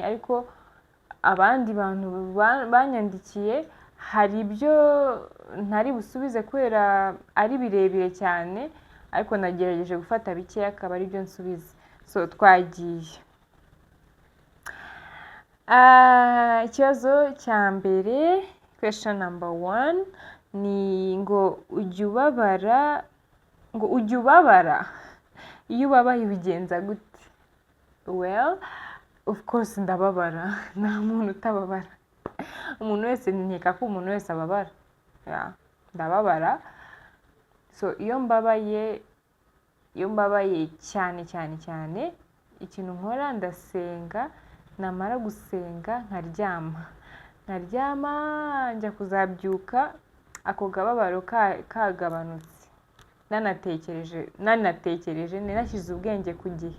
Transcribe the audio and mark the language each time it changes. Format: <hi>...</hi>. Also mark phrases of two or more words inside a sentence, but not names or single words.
<rw>Ariko abandi bantu banyandikiye hari ibyo ntari busubize kubera ari birebire cyane, ariko nagerageje gufata bikeya akaba ari byo nsubiza. So twagiye. Ikibazo cya mbere,</rw> <en>question number 1,</en> <rw>ni ngo ujya ubabara iyo ubabaye ubigenza gute?</rw> <en>Well, of course</en> <rw>ndababara, nta muntu utababara. Umuntu wese, nkeka ko umuntu wese ababara. Ndababara. So iyo mbabaye cyane, ikintu nkora ndasenga, namara gusenga nkaryama njya kuzabyuka ako kababaro kagabanutse, nanatekereje nashyize ubwenge ku gihe.</rw>